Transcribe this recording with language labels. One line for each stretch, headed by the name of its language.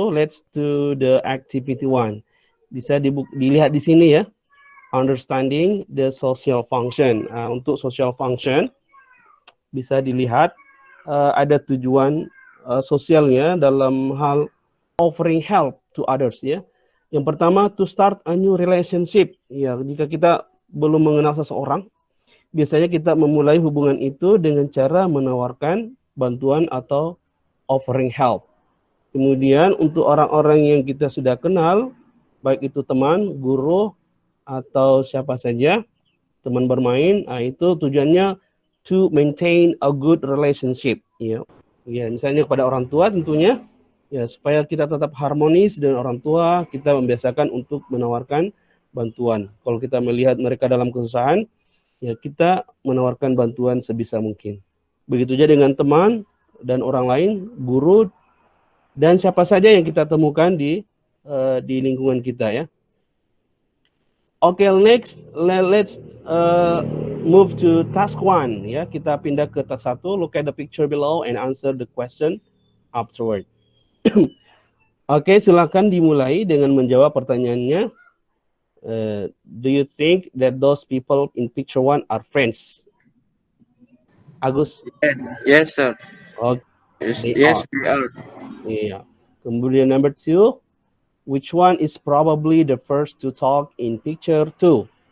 English: Let's do the activity 1.
Indonesian: Bisa dilihat di sini ya.
English: Understanding the social function.
Indonesian: Untuk social function bisa dilihat ada tujuan sosialnya dalam hal
English: offering help to others
Indonesian: ya.
English: Yang pertama, to start a new relationship.
Indonesian: Ya, jika kita belum mengenal seseorang, biasanya kita memulai hubungan itu dengan cara menawarkan bantuan atau offering help. Kemudian untuk orang-orang yang kita sudah kenal, baik itu teman, guru, atau siapa saja, teman bermain, itu tujuannya
English: to maintain a good relationship.
Indonesian: Ya, misalnya kepada orang tua tentunya, ya supaya kita tetap harmonis dengan orang tua, kita membiasakan untuk menawarkan bantuan. Kalau kita melihat mereka dalam kesusahan, ya kita menawarkan bantuan sebisa mungkin. Begitu juga dengan teman dan orang lain, guru, dan siapa saja yang kita temukan di lingkungan kita ya.
English: Oke, next let's move to task 1 ya.
Indonesian: Kita pindah ke task 1.
English: Look at the picture below and answer the question afterward.
Indonesian: Oke, silakan dimulai dengan menjawab pertanyaannya.
English: Do you think that those people in picture 1 are friends? Agus? Yes, sir. Okay. Yes, we are.
Indonesian: Iya. Kemudian number 2.
English: Which one is probably the first to talk in picture 2?